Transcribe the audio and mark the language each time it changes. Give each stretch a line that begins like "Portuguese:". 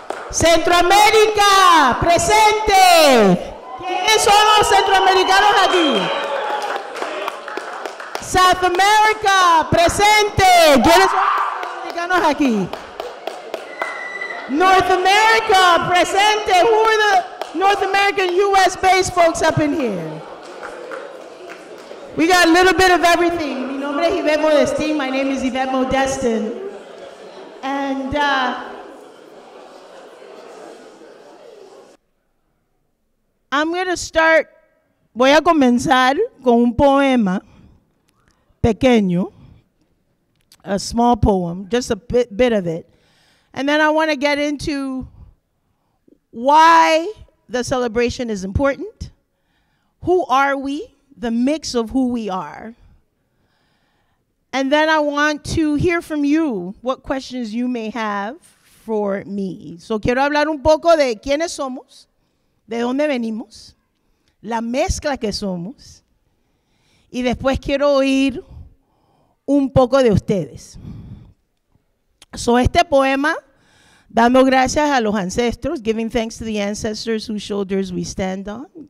Spanish: Centroamérica, presente. ¿Quiénes son los centroamericanos aquí? South America, presente. ¿Quiénes son los centroamericanos aquí?
English: North America, presente. Who are the North American US-based folks up in here? We got a little bit of everything.
Spanish: Mi nombre es Yvette Modestin.
English: My name is Yvette Modestin. And I'm going to start,
Spanish: voy a comenzar con un poema pequeño,
English: a small poem, just a bit of it. And then I want to get into why the celebration is important. Who are we? The mix of who we are. And then I want to hear from you what questions you may have for me.
Spanish: So quiero hablar un poco de quiénes somos, de dónde venimos, la mezcla que somos, y después quiero oír un poco de ustedes.
English: So
Spanish: este poema, dando gracias a los ancestros,
English: giving thanks to the ancestors whose shoulders we stand on.